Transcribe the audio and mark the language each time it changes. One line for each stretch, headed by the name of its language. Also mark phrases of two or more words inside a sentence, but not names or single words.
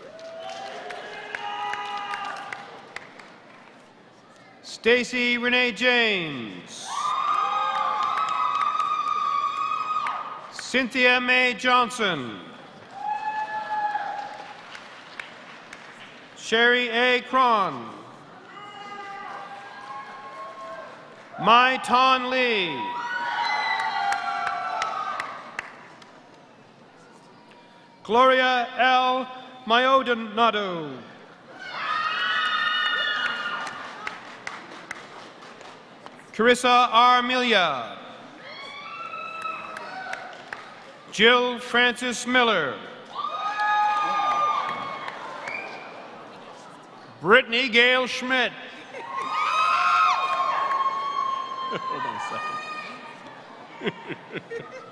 English: Stacy Renee James. Cynthia Mae Johnson. Sherry A. Cron. Mai Ton Lee. Gloria L. Mayodonado. Carissa R. Milia. Jill Francis Miller. Brittany Gail Schmidt. Hold on a second.